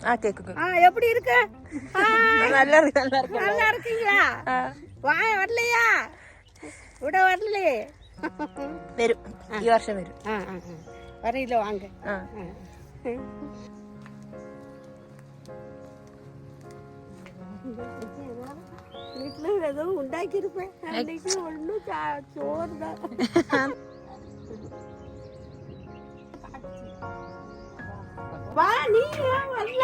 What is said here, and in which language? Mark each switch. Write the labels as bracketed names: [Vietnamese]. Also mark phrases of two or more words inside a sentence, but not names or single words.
[Tamil] கேக்குது. எப்படி இருக்கு? நல்லா இருக்கு, நல்லா இருக்கு. நல்லா இருக்கீங்களா? வாய வரலையா? விட வரலையே. வரும், [Malayalam] ഈ വർഷം വരും. [Tamil] வரையில வாங்க. வீட்டுல ஏதோ உண்டாக்கி இருப்பேன். அன்னைக்கு ஒன்னும் சோறு தான். வா, நீ ஏன் வரல?